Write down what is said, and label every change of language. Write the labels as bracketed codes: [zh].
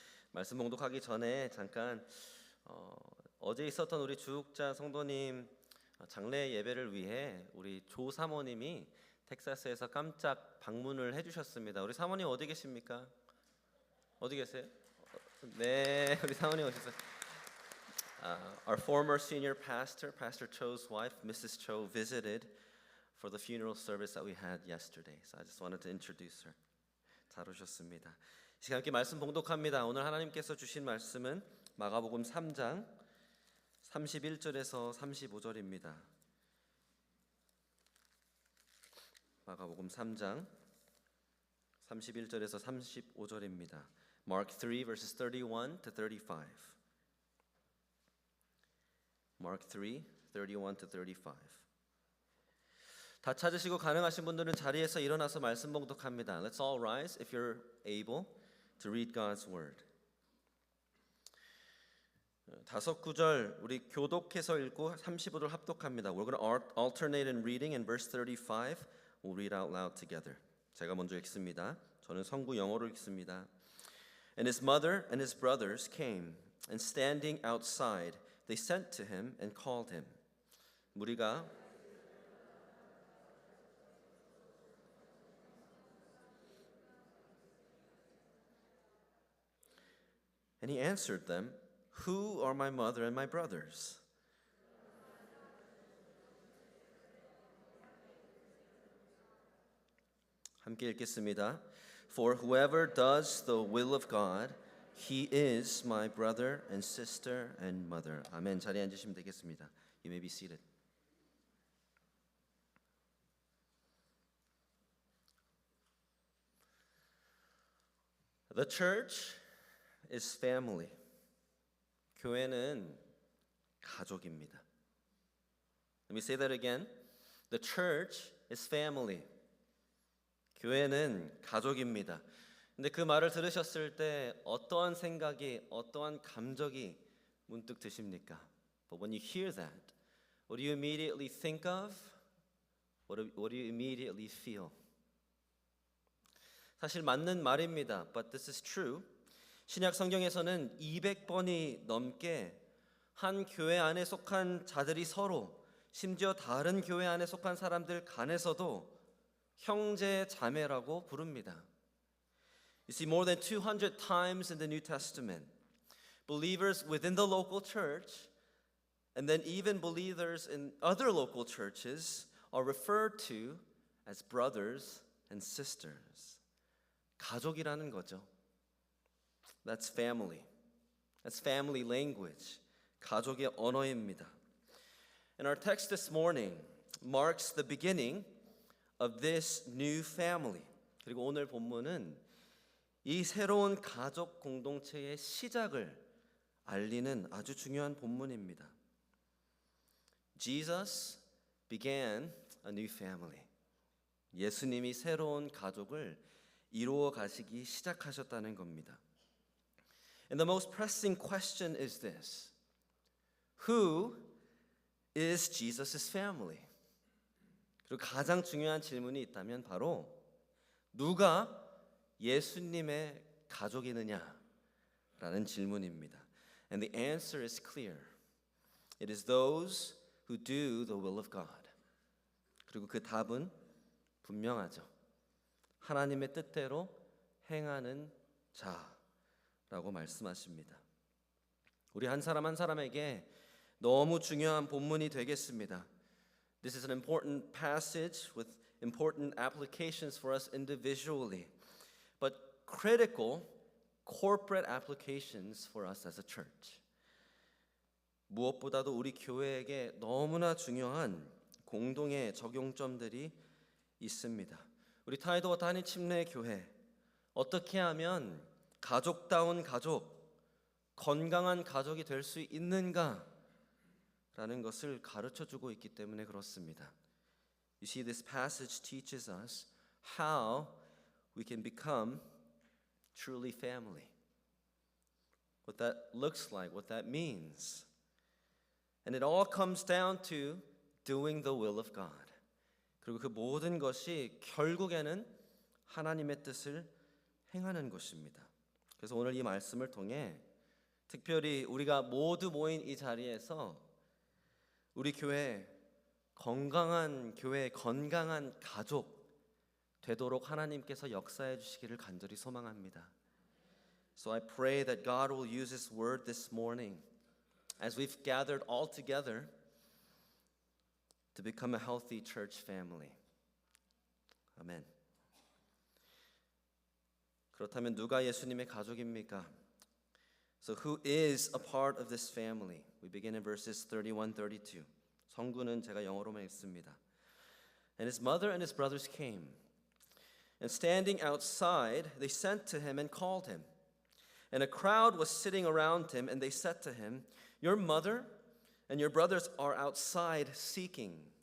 [ko] 말씀 봉독하기 전에 잠깐 어제 있었던 우리 주육자 성도님 장례 예배를 위해 우리 조 사모님이 텍사스에서 깜짝 방문을 해주셨습니다. 우리 사모님 어디 계십니까? 어디 계세요? 네, 우리 사모님 오셨어요. [en] Our former senior pastor, Pastor Cho's wife, Mrs. Cho, visited for the funeral service that we had yesterday. So I just wanted to introduce her. [ko] 잘 오셨습니다. 이 시간 함께 말씀 봉독합니다. 오늘 하나님께서 주신 말씀은 마가복음 3장 31절에서 35절입니다. 마가복음 3장 31절에서 35절입니다. [en] Mark 3 verses 31 to 35. Mark 3, 31 to 35. [ko] 다 찾으시고 가능하신 분들은 자리에서 일어나서 말씀 봉독합니다. [en] Let's all rise if you're able to read God's word. [ko] 다섯 구절 우리 교독해서 읽고 35절 합독합니다. [en] We're going to alternate in reading in verse 35. We'll read out loud together. [ko] 제가 먼저 읽습니다. 저는 성구 영어로 읽습니다. [en] And his mother and his brothers came, and standing outside, they sent to him and called him. [ko] 무리가 [en] And he answered them, Who are my mother and my brothers? [ko] 함께 읽겠습니다. [en] For whoever does the will of God, he is my brother and sister and mother. [ko] 아멘. 자리에 앉으시면 되겠습니다. [en] You may be seated. The church is family. [ko] 교회는 가족입니다. [en] Let me say that again. The church is family. [ko] 교회는 가족입니다. 근데 그 말을 들으셨을 때 어떠한 생각이, 어떠한 감정이 문득 드십니까? [en] But when you hear that, what do you immediately think of? What do you immediately feel? [ko] 사실 맞는 말입니다. [en] But this is true. [ko] 신약 성경에서는 200번이 넘게 한 교회 안에 속한 자들이 서로, 심지어 다른 교회 안에 속한 사람들 간에서도 형제 자매라고 부릅니다. [en] You see, more than 200 times in the New Testament, believers within the local church and then even believers in other local churches are referred to as brothers and sisters. [ko] 가족이라는 거죠. [en] That's family. That's family language. [ko] 가족의 언어입니다. [en] And our text this morning marks the beginning of this new family. [ko] 그리고 오늘 본문은 이 새로운 가족 공동체의 시작을 알리는 아주 중요한 본문입니다. [en] Jesus began a new family. [ko] 예수님이 새로운 가족을 이루어 가시기 시작하셨다는 겁니다. [en] And the most pressing question is this. Who is Jesus' family? [ko] 그리고 가장 중요한 질문이 있다면 바로 누가 예수님의 가족이느냐라는 질문입니다. [en] And the answer is clear. It is those who do the will of God. [ko] 그리고 그 답은 분명하죠. 하나님의 뜻대로 행하는 자라고 말씀하십니다. 우리 한 사람 한 사람에게 너무 중요한 본문이 되겠습니다. [en] This is an important passage with important applications for us individually, but critical corporate applications for us as a church. [ko] 무엇보다도 우리 교회에게 너무나 중요한 공동의 적용점들이 있습니다. 우리 타이도와 단위 침례 교회 어떻게 하면 가족다운 가족, 건강한 가족이 될 수 있는가? 라는 것을 가르쳐주고 있기 때문에 그렇습니다. [en] You see, this passage teaches us how we can become truly family. What that looks like, what that means. And it all comes down to doing the will of God. [ko] 그리고 그 모든 것이 결국에는 하나님의 뜻을 행하는 것입니다. 그래서 오늘 이 말씀을 통해 특별히 우리가 모두 모인 이 자리에서 우리 교회 건강한 가족 되도록 하나님께서 역사해 주시기를 간절히 소망합니다. [en] So I pray that God will use His word this morning as we've gathered all together to become a healthy church family. [ko] 아멘. 그렇다면 누가 예수님의 가족입니까? [en] So who is a part of this family? We begin in verses 31, 32. [ko] 성구는 제가 영어로만 읽습니다. [en] And his mother and his brothers came, and standing outside, they sent to him and called him. And a crowd was sitting around him, and they said to him, Your mother and your brothers are outside seeking.